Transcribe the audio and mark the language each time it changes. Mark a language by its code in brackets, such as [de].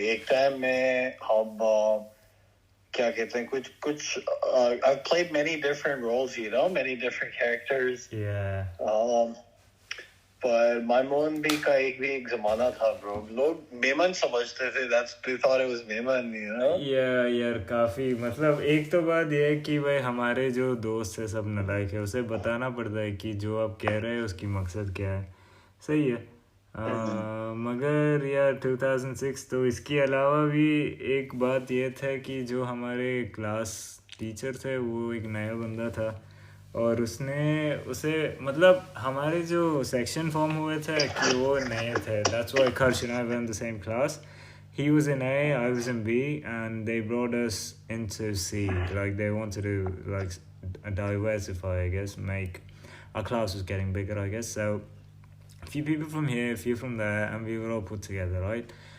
[hi] एक टाइम में हम क्या कहते हैं कुछ [en] I've played many different roles, many different characters. Yeah. [hi] पर माइमोन भी का एक जमाना था bro. लोग मेमन समझते थे. [en] They thought it was मेमन, you know. [hi] यार काफ़ी मतलब एक तो बात ये है कि भाई हमारे जो दोस्त है सब नालायक है, उसे बताना पड़ता है कि जो आप कह रहे हैं उसकी मकसद क्या है. सही है. मगर यार 2006 तो इसके अलावा भी एक बात ये था कि जो हमारे क्लास टीचर थे वो एक नया बंदा था और उसे मतलब हमारे जो सेक्शन फॉर्म हुए थे कि वो नए थे. [en] That's why Karsh and I were in the same class. He was in A, I was in B, and they brought us into C. Like they wanted to like diversify, I guess, make our class was getting bigger, I guess. So a few people from here, a few from there, and we were all put together, right?